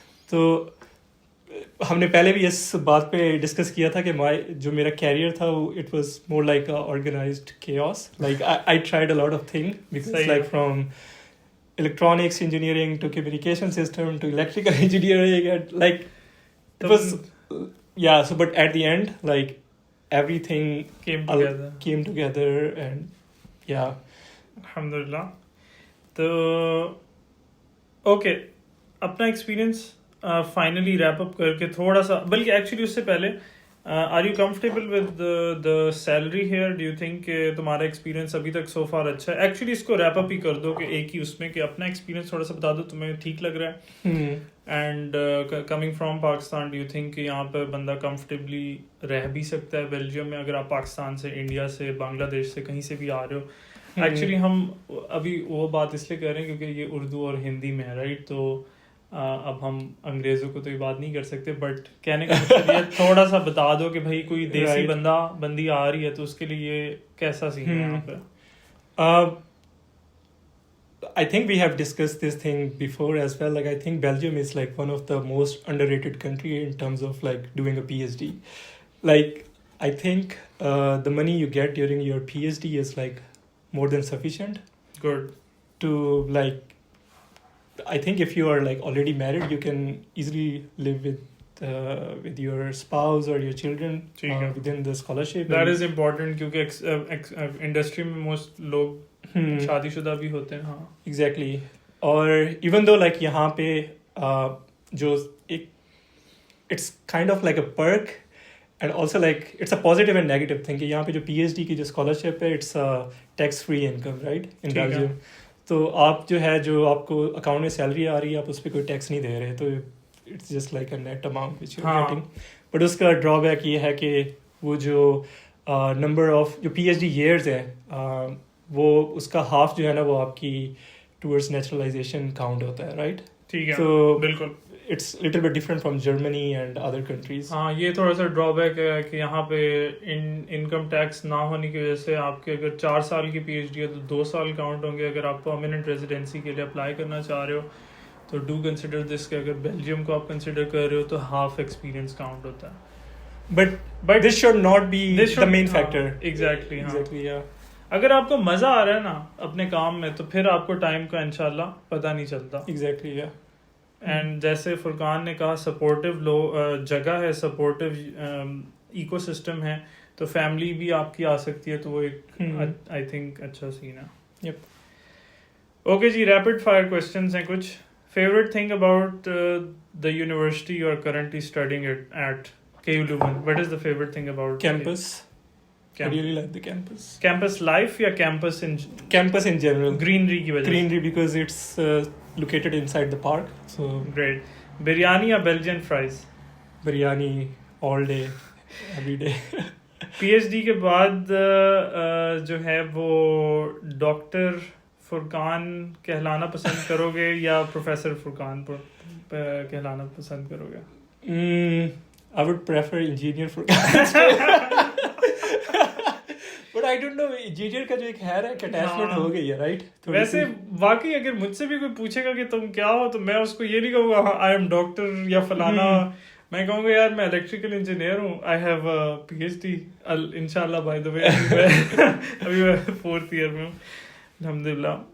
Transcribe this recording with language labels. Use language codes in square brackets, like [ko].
[ur] تو ہم نے پہلے بھی اس بات پہ ڈسکس کیا تھا کہ جو میرا کیریئر تھا [en] it was more like a organized chaos. Like I tried a lot of things because like from electronics engineering to communication system to electrical engineering, and like it was so but at the end like everything came together and [ar] alhamdulillah. [ur] تو okay, اپنا experience finally wrap up کر کے تھوڑا سا, بلکہ actually اس سے پہلے [en] Are you comfortable with the salary here? [ur] Do you think کہ تمہارا ایکسپیرینس ابھی تک سو فار اچھا ہے؟ ایکچولی اس کو ریپ اپ ہی کر دو کہ ایک ہی اس میں کہ اپنا ایکسپیرینس تھوڑا سا بتا دو, تمہیں ٹھیک لگ رہا ہے؟ And coming from Pakistan, do you think کہ یہاں پہ بندہ کمفرٹیبلی رہ بھی سکتا ہے بیلجیم میں, اگر آپ پاکستان سے, انڈیا سے, بنگلہ دیش سے کہیں سے بھی آ رہے ہو؟ ایکچولی ہم ابھی وہ بات اس لیے کر رہے ہیں کیونکہ یہ اردو اور ہندی میں ہے, رائٹ؟ تو اب ہم انگریزوں کو تو یہ بات نہیں کر سکتے, بٹ کہنے کا مطلب یہ تھوڑا سا بتا دو کہ بھائی کوئی دیسی بندی آ رہی ہے تو اس کے لیے کیسا سین ہے یہاں پہ؟ [en] I think we have discussed this thing before as well. Like I think Belgium is like one of the most underrated country in terms of like doing a PhD. Like I think the money you get during your PhD is like more than sufficient. Good. To like, I think if you are like already married, you can easily live with your spouse or your children within the scholarship. That is important [ur] کیونکہ industry میں most لوگ شادی شدہ بھی ہوتے ہیں. ہاں [en] Exactly. اور even though like یہاں پہ جو ایک it's kind of like a perk and also like it's a positive and negative thing [ur] کہ یہاں پہ جو پی ایچ ڈی کی جو اسکالرشپ ہے [en] It's tax free income, right, in Belgium. [ur] تو آپ جو ہے جو آپ کو اکاؤنٹ میں سیلری آ رہی ہے آپ اس پہ کوئی ٹیکس نہیں دے رہے, تو it's just like a net amount which you are getting. But اس کا ڈرا بیک یہ ہے کہ وہ جو نمبر آف جو پی ایچ ڈی ایئرز ہے وہ اس کا ہاف جو ہے نا وہ آپ کی ٹورڈز نیچرلائزیشن کاؤنٹ ہوتا ہے, رائٹ؟ ٹھیک ہے, تو بالکل [en] It's little bit different from Germany and other countries. [ur] ہاں یہ تھوڑا سا ڈرا بیک ہے کہ یہاں پہ انکم ٹیکس نہ ہونے کی وجہ سے آپ کے اگر 4 سال کی پی ایچ ڈی ہے تو 2 سال کاؤنٹ ہوں گے. اگر آپ پرماننٹ ریزیڈینسی کے لیے اپلائی کرنا چاہ رہے ہو تو [en] do consider this [ur] کہ اگر بیلجیم کو آپ کنسیڈر کر رہے ہو تو ہاف ایکسپیرینس کاؤنٹ ہوتا ہے. [en] But this should not be the main factor. Exactly. Exactly, yeah. [ur] اگر آپ کو مزہ آ رہا ہے نا اپنے کام میں تو پھر آپ کو ٹائم کا انشاءاللہ پتہ نہیں چلتا. [en] exactly یا [ur] اینڈ جیسے فرقان نے کہا سپورٹیو جگہ ہے, سپورٹیو ایکو سسٹم ہے, تو فیملی بھی آپ کی آ سکتی ہے, تو وہ ایک آئی تھنک اچھا سین ہے. [en] Yep. [ur] اوکے جی, ریپڈ فائر کوشچنس ہیں کچھ. Favourite thing about [en] the university you are currently studying at KU Leuven? What is the favorite thing about campus? I really like the campus. Campus life یا campus in general? [ur] Greenery کی وجہ. [en] Greenery because it's located inside the park. So great. [ur] Biryani یا Belgian fries? [en] biryani all day, every day. [ur] PhD کے بعد جو ہے وہ doctor فرقان کہلانا پسند کرو گے یا پروفیسر فرقان کہلانا پسند کرو گے؟ [en] I would prefer engineer Furqan. But I don't know, [ur] engineer کا جو ایک ہے ایک اٹیچمنٹ ہو گئی ہے, رائٹ؟ ویسے واقعی اگر مجھ سے بھی کوئی پوچھے گا کہ تم کیا ہو تو میں اس کو یہ نہیں کہوں گا آئی ایم ڈاکٹر یا فلانا, میں کہوں گا یار میں الیکٹریکل انجینئر ہوں, [en] I have PhD انشاء اللہ by the way, [ur] ابھی میں 4th ایئر میں ہوں الحمدللہ.